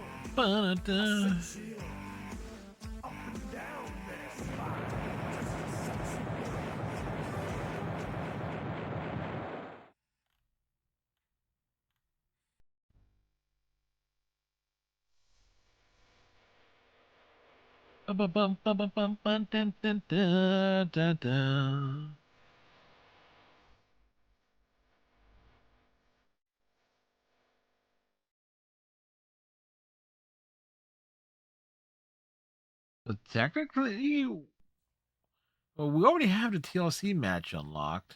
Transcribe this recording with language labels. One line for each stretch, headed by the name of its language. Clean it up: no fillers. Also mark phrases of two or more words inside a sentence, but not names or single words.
English: Ba-da-da. Up and down their spine. Just a sexy girl. Ba-ba-bum-ba-ba-bum-bum-dun-dun-dun-dun-dun. So technically, well, we already have the TLC match unlocked.